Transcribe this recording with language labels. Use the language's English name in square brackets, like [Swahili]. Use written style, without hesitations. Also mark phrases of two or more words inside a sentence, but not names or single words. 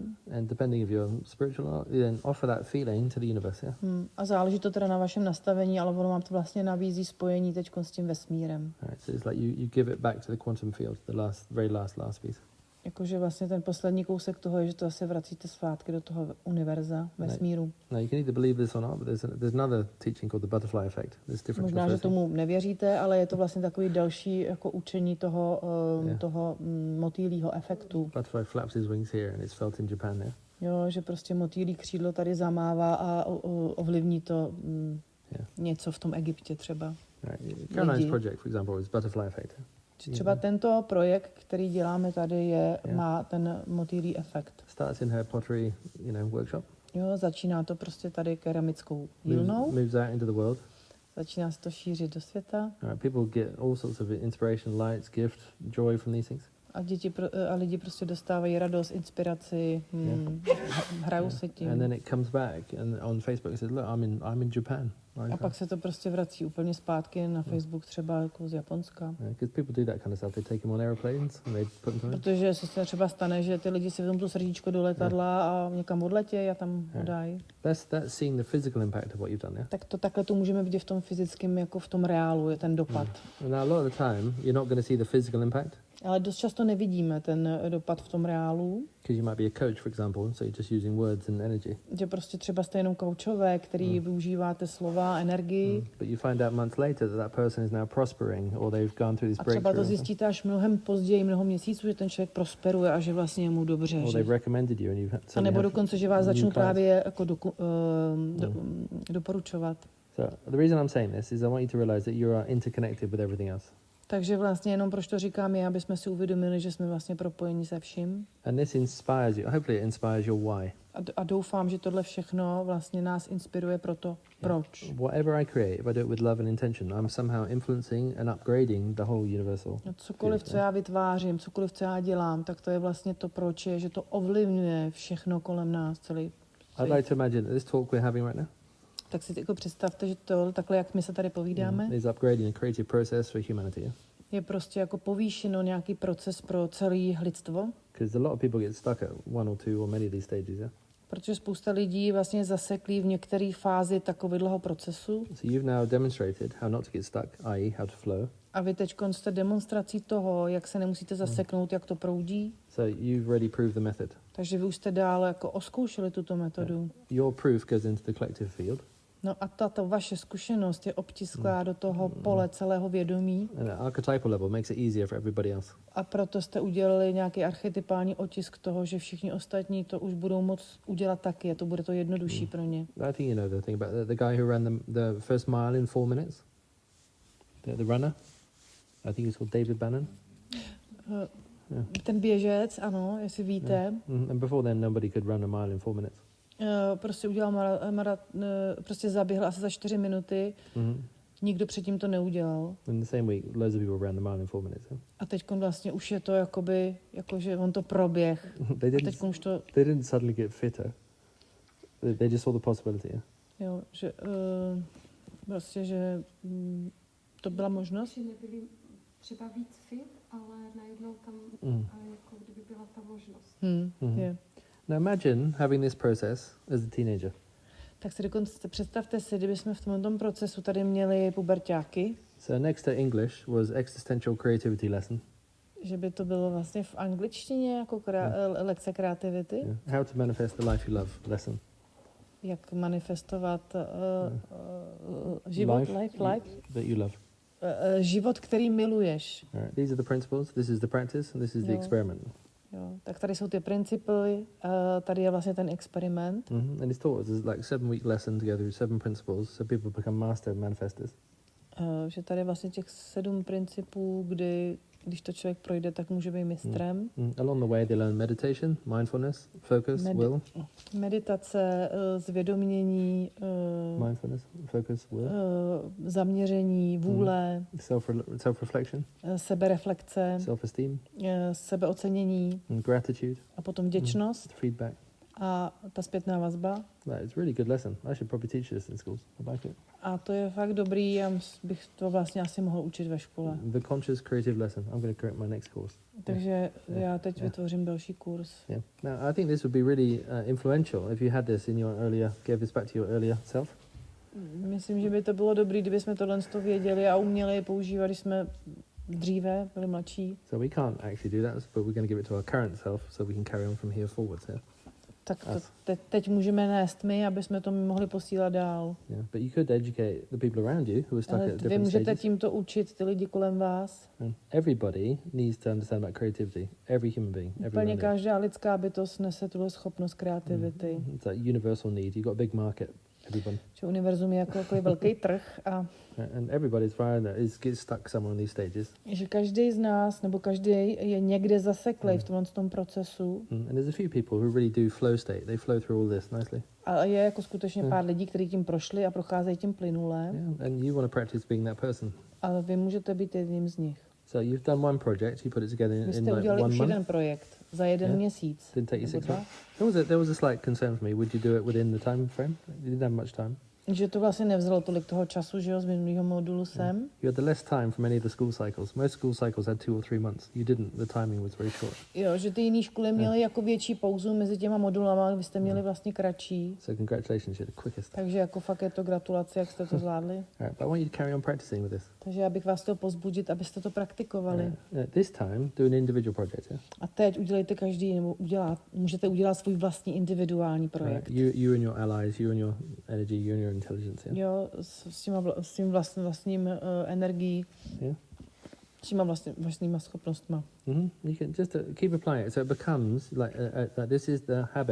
[English] And depending if you're spiritual, you then offer that feeling to the universe, yeah? [Czech] A záleží to teda na vašem nastavení, ale ono vám to vlastně nabízí spojení teď s tím vesmírem. [English] Right, so it's like you give it back to the quantum field, the very last piece. [Czech] Jakože vlastně ten poslední kousek toho je, že to asi vracíte zpátky do toho univerza, vesmíru. [English] No, you can either believe this or not, but there's another teaching called the butterfly effect. There's different. [Czech] Možná, že tomu nevěříte, ale je to vlastně takový další jako učení toho motýlího efektu. [English] Butterfly flaps his wings here and it's felt in Japan, yeah? [Czech] Jo, že prostě motýlí křídlo tady zamává a ovlivní to něco v tom Egyptě třeba. [English] Right. Caroline's project, for example, is butterfly effect. [Czech] Třeba tento projekt, který děláme tady, má ten motýlí efekt. [English] Starts in her pottery, workshop. [Czech] Jo, začíná to prostě tady keramickou dílnou. [English] Moves out into the world. [Czech] Začíná se to šířit do světa. [English] People get all sorts of inspiration, lights, gift, joy from these things. [Czech] A lidi prostě dostávají radost, inspiraci, hrajou se tím. [English] And then it comes back and on Facebook it says, look, I'm in Japan. [Czech] A pak se to prostě vrací úplně zpátky na Facebook třeba jako z Japonska. [English] Because people do that kind of stuff. They take them on airplanes and they put them. [Czech] Protože se třeba stane, že ty lidi si vezmou to srdíčko do letadla a někam odletějí a tam ho dají. [English] That's seeing the physical impact of what you've done, yeah? [Czech] Tak takhle to můžeme vidět v tom fyzickém, jako v tom reálu, je ten dopad. [English] And now a lot of the time, you're not going to see the physical impact. [Czech] Ale dost často nevidíme ten dopad v tom reálu. [English] Because you might be a coach, for example, so you're just using words and energy. [Czech] Že prostě třeba jste jenom koučové, který využíváte slova, energii. [English] But you find out months later that person is now prospering, or they've gone through this breakthrough. [Czech] A třeba to zjistíte až mnohem později, mnoho měsíců, že ten člověk prosperuje a že vlastně je mu dobře. [English] Or they've recommended you and you've [Czech] a nebo dokonce, že vás začnou právě jako doporučovat. [English] So the reason I'm saying this is I want you to realize that you are interconnected with everything else. [Czech] Takže vlastně jenom proč to říkám je, aby jsme si uvědomili, že jsme vlastně propojeni se vším. [English] And this inspires you. Hopefully it inspires your why. [Czech] A doufám, že tohle všechno vlastně nás inspiruje pro to, proč. [English] Whatever I create, if I do it with love and intention, I'm somehow influencing and upgrading the whole universal. [Czech] Cokoliv, co já vytvářím, cokoliv, co já dělám, tak to je vlastně to proč je, že to ovlivňuje všechno kolem nás, celý. [English] I'd like to imagine this talk we're having right now. [Czech] Tak si jako představte, že to takhle, jak my se tady povídáme, [English] is upgrading a creative process for humanity. [Czech] Je prostě jako povýšeno nějaký proces pro celé lidstvo. [English] Because a lot of people get stuck at one or two or many of these stages, yeah? [Czech] Protože spousta lidí vlastně zaseklí v některé fázi takového procesu. [English] So you've now demonstrated how not to get stuck, i.e. how to flow. [Czech] A vy teď jste demonstrací toho, jak se nemusíte zaseknout, jak to proudí. [English] So you've already proved the method. [Czech] Takže vy už jste dál jako oskoušeli tuto metodu. [English] Yeah. Your proof goes into the collective field. [Czech] No a tato vaše zkušenost je obtisklá do toho pole celého vědomí. [English] And at archetypal level makes it easier for everybody else. [Czech] A proto jste udělali nějaký archetypální otisk toho, že všichni ostatní to už budou moct udělat taky. To bude to jednodušší pro ně. [English] I think you know the thing about the guy who ran the first mile in 4 minutes. The runner. I think he's called David Bannon. [Czech] Ten běžec, ano, jestli víte. [English] Yeah. And before then nobody could run a mile in 4 minutes. [Czech] Prostě udělal prostě zaběhl asi za 4 minuty. Nikdo předtím to neudělal. [English] In the same week, loads of people ran the mile in 4 minutes. Yeah? [Czech] A teď vlastně už je to jakože on to proběh. [English] They didn't suddenly get fitter. They just saw the possibility. Yeah? [Czech] Jo, že vlastně, že to byla možnost. Že nebyli třeba víc fit, ale najednou tam jako kdyby byla ta možnost. [English] Yeah. Now imagine having this process as a teenager. [Czech] Tak si dokonce představte si, kdyby jsme v tomto procesu tady měli puberťáky. [English] So next to English was existential creativity lesson. [Czech] Že by to bylo vlastně v angličtině jako lekce kreativity. [English] Yeah. How to manifest the life you love lesson. [Czech] Jak manifestovat život, [English] life. That you love. [Czech] Život, který miluješ. [English] Right. These are the principles, this is the practice, and this is the experiment. [Czech] Jo, tak tady jsou ty principy, tady je vlastně ten experiment. [English] And it's taught us like 7-week lesson together with 7 principles, so people become master manifestors. [Czech] Že tady je vlastně těch 7 principů, když to člověk projde, tak může být mistrem. [English] Along the way they learn meditation, mindfulness, focus, will. [Czech] Meditace, zvědomění, [English] mindfulness, focus, will. [Czech] Zaměření, vůle, [English] self-reflection, [Czech] sebereflexe, [English] self-esteem, [Czech] sebeocenění, [English] gratitude, [Czech] a potom vděčnost, [English] feedback. [Czech] A ta zpětná vazba. [English] It's a really good lesson. I should probably teach this in schools. I like it. [Czech] A to je fakt dobrý, já bych to vlastně asi mohl učit ve škole. [English] The conscious creative lesson. I'm going to create my next course. [Czech] Takže já teď vytvořím další kurz. [English] Yeah. Now, I think this would be really influential if you had this in your earlier, gave this back to your earlier self. [Czech] Myslím, že by to bylo dobrý, kdyby jsme tohle věděli a uměli používat, když jsme dříve byli mladší. [English] So we can't actually do that, but we're going to give it to our current self so we can carry on from here forwards. Yeah? [Czech] Tak teď můžeme nést my, aby jsme to mohli posílat dál. [English] Yeah, but you could educate the people around you who are stuck at different [Czech] vy můžete [English] stages. [Czech] tímto učit ty lidi kolem vás. [English] And everybody needs to understand about creativity. Every human being. [Czech] Úplně každá lidská bytost nese tuhle schopnost kreativity. [English] It's like universal need. You've got a big market. Everyone. [Czech] Že univerzum je jako velký trh a [English] and everybody's finding that gets stuck somewhere on these stages. [Czech] Že každý z nás nebo každý je někde zaseklej v tom procesu. [English] And there's a few people who really do flow state. They flow through all this nicely. [Czech] A je jako skutečně pár lidí, kteří tím prošli a procházejí tím plynule. [English] Yeah, and you want to practice being that person. [Czech] Ale vy můžete být jedním z nich. [English] So you've done one project, you put it together in [Czech] Vy jste [English] like [Czech] udělali [English] 1 [Czech] už [English] month. [Czech] jeden projekt za jeden měsíc. [English] Didn't take you 6 months. There was a slight concern for me. Would you do it within the time frame? You didn't have much time. [Czech] Že to vlastně nevzalo tolik toho času, že jo, z minulého modulu sem. [English] You had the less time from any of the school cycles. Most school cycles had 2 or 3 months. You didn't. The timing was very short. [Czech] Jo, že ty jiné školy měly jako větší pauzu mezi těma modulama, vy jste měli vlastně kratší. [English] So congratulations, you're the quickest. [Czech] Takže jako fakt je to gratulace, jak jste to zvládli. [English] Right, but I want you to carry on practicing with this. [Czech] Takže já bych vás chtěl pozbudit, abyste to praktikovali. [English] This time, do an individual project. Yeah? [Czech] A teď udělejte každý, nebo můžete udělat svůj vlastní individuální projekt. [English] You and your allies, you and your energy, you and your intelligence. Yeah? [Czech] Jo, s tím vlastním energií, [English] Yeah? [Czech] s těma vlastníma schopnostma. [English] You can just keep applying it, so it becomes like this is the habit.